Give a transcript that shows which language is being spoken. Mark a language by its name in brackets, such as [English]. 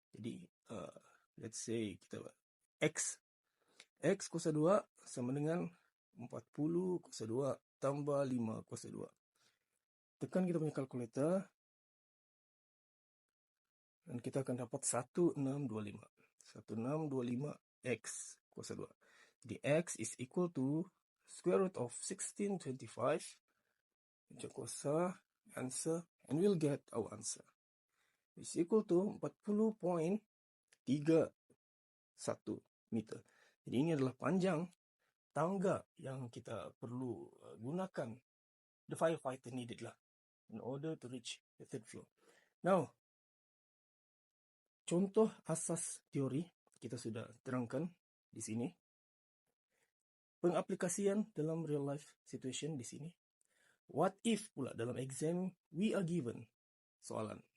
[Malay] Jadi [English] let's say [Malay] kita X kuasa 2 sama dengan 40 kuasa 2 tambah 5 kuasa 2. Tekan kita punya kalkulator dan kita akan dapat 1625. 1625 X kuasa 2. [English] Jadi X is equal to square root of 1625. [Malay] Puncak kuasa, [English] answer, and we'll get our answer. Is equal to 40.31 meter. [Malay] Jadi ini adalah panjang tangga yang kita perlu gunakan. [English] The firefighter needed lah in order to reach the third floor. Now, [Malay] contoh asas teori kita sudah terangkan di sini. Pengaplikasian dalam [English] real life situation [Malay] di sini. [English] What if [Malay] pula dalam [English] exam we are given [Malay] soalan.